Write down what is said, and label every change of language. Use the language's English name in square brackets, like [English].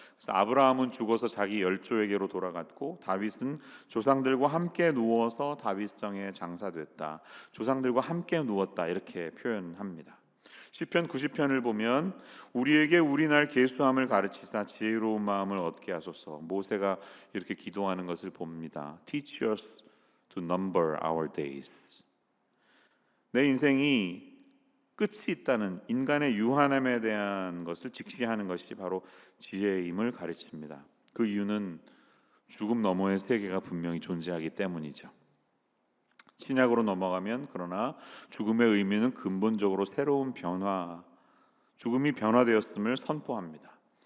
[Korean] 그래서 아브라함은 죽어서 자기 열조에게로 돌아갔고, 다윗은 조상들과 함께 누워서 다윗성에 장사됐다, 조상들과 함께 누웠다, 이렇게 표현합니다. 시편 90편을 보면 우리에게 우리 날 계수함을 가르치사 지혜로운 마음을 얻게 하소서, 모세가 이렇게 기도하는 것을 봅니다. [English] Teach us to number our days. [Korean] 내 인생이 끝이 있다는 인간의 유한함에 대한 것을 직시하는 것이 바로 지혜임을 가르칩니다. 그 이유는 죽음 너머의 세계가 분명히 존재하기 때문이죠. 신약으로 넘어가면 그러나 죽음의 의미는 근본적으로 새로운 변화, 죽음이 변화되었음을 선포합니다.